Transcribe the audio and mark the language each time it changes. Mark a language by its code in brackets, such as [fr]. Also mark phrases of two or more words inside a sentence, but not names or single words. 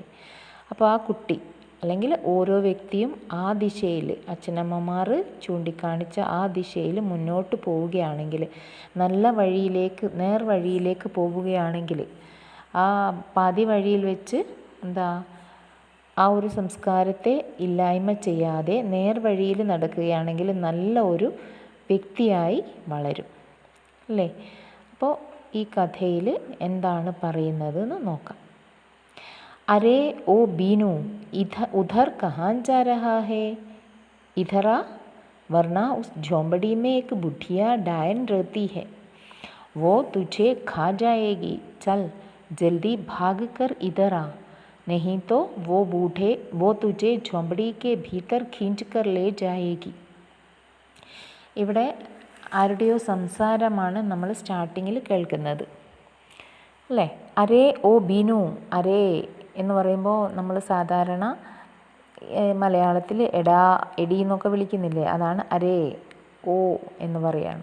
[ml] അപ്പോൾ ആ കുട്ടി അല്ലെങ്കിൽ ഓരോ വ്യക്തിയും ആ ദിശയിൽ, അച്ഛനമ്മമാർ ചൂണ്ടിക്കാണിച്ച ആ ദിശയിൽ മുന്നോട്ട് പോവുകയാണെങ്കിൽ, നല്ല വഴിയിലേക്ക്, നേർവഴിയിലേക്ക് പോവുകയാണെങ്കിൽ, ആ പാതി വഴിയിൽ വെച്ച് ആ ഒരു സംസ്കാരത്തെ ഇല്ലായ്മ ചെയ്യാതെ നേർവഴിയിൽ നടക്കുകയാണെങ്കിൽ നല്ല ഒരു വ്യക്തിയായി വളരും, അല്ലേ? അപ്പോൾ ഈ കഥയിൽ എന്താണ് പറയുന്നത് എന്ന് നോക്കാം. [hi] अरे ओ बीनू, उधर कहाँ जा रहा है? इधर आ, वरना उस झोंपड़ी में एक बुढ़िया डायन रहती है, वो तुझे खा जाएगी. चल जल्दी भाग कर इधर आ, नहीं तो वो तुझे झोंपड़ी के भीतर खींच कर ले जाएगी. [ml] ഇവിടെ ആരുടെയോ സംസാരമാണ് നമ്മൾ സ്റ്റാർട്ടിങ്ങിൽ കേൾക്കുന്നത് അല്ലേ. [hi] अरे ओ बीनू, [ml] അരേ എന്ന് പറയുമ്പോൾ നമ്മൾ സാധാരണ മലയാളത്തിൽ എടാ എടി എന്നൊക്കെ വിളിക്കുന്നില്ലേ, അതാണ് [hi] अरे ओ [ml] എന്ന് പറയാണ്.